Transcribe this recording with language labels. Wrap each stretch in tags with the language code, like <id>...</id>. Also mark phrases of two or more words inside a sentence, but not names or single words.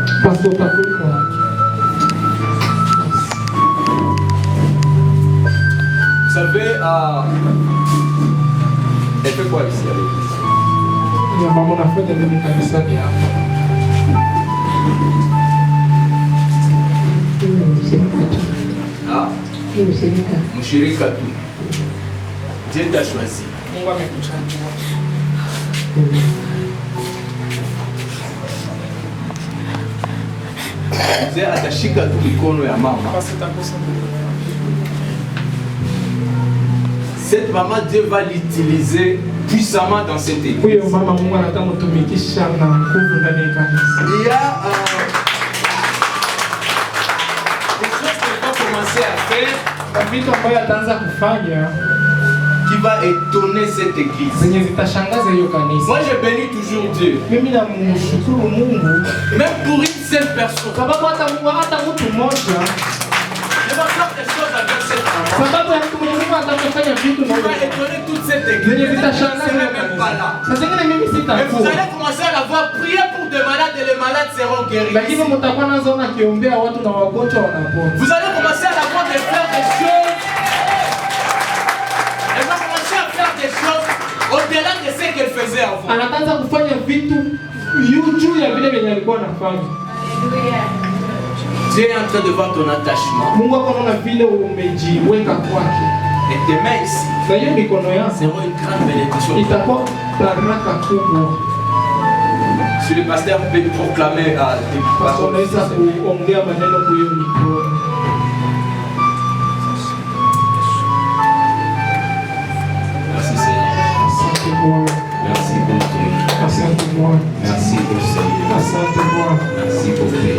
<sw>Pastor utakuja.</sw> <fr>Vous savez, elle fait quoi ici à l'église?</fr> <sw>Ya mama unafanya nini kanisani hapa? Ah, mshirika tu.</sw> <fr>Dieu t'a choisi.</fr> <sw>Mungu amekuchagua. Mzee atashika tu mikono ya mama. Basi utakosa.</sw> <fr>Cette maman, Dieu va l'utiliser puissamment dans cette église.</fr> <sw>Huyo mama Mungu anataka mtumikisha na nguvu ndani ya kanisa.</sw> <fr>Il y a des choses qu'elle va commencer à faire</fr> <sw>Vitu ambayo ataanza kufanya</sw> <fr>qui va étonner cette église.</fr> <sw>zenye zitashangaza hiyo kanisa.</sw> <fr>Moi, je bénis toujours Dieu.</fr> <sw>Mimi namshukuru Mungu</sw> <fr>Même pour une seule personne.</fr> <sw>sababu hata mtu mmoja,</sw> <fr>Je vais faire des choses avec cette maman.</fr> <sw>sababu ya mtu mwenye Mungu atafanya vitu</sw> <fr>Qui</fr> <sw>na</sw> <fr>va étonner toute cette</fr> <sw>zenye</sw> <fr>église. Je ne</fr> <sw>zitashangaza</sw> <fr>serai</fr> <sw>hiyo</sw> <fr>même pas là.</fr> <sw>kanisa. Sasa zingine mimi</sw> <fr>Mais vous</fr> <sw>sitakuwa,</sw> <fr>allez commencer à la voir prier pour des malades et les malades seront guéris.</fr> <sw>lakini mtakuwa nazo na kiombea watu na wagonjwa wanapona.</sw> <fr>Vous allez commencer à la voir de faire des choses. Elle va commencer à faire des choses au-delà de ce qu'elle faisait avant.</fr> <sw>Anaanza kufanya vitu juu ya vile vyenye alikuwa anafanya.</sw> <fr>Dieu est en train de voir ton attachement.</fr> <sw>Mungu akaona vile umejiweka kwake,</sw> <fr>Et tes mains ici</fr> <sw>na hiyo mikono yako</sw> <fr>seront une grande bénédiction.</fr> <sw>itakuwa baraka kubwa.</sw> <fr>Si le pasteur peut proclamer à des</fr> <sw>Basi</sw> <fr>paroles.</fr> <sw>unaweza kuongea maneno kwa hiyo mikono.</sw> <fr>Merci Seigneur.</fr> <sw>Asante Bwana,</sw> <fr>Merci pour Dieu.</fr> <sw>asante Bwana,</sw> <fr>Merci pour Seigneur.</fr> <sw>asante Bwana,</sw> <fr>Merci pour Père.</fr>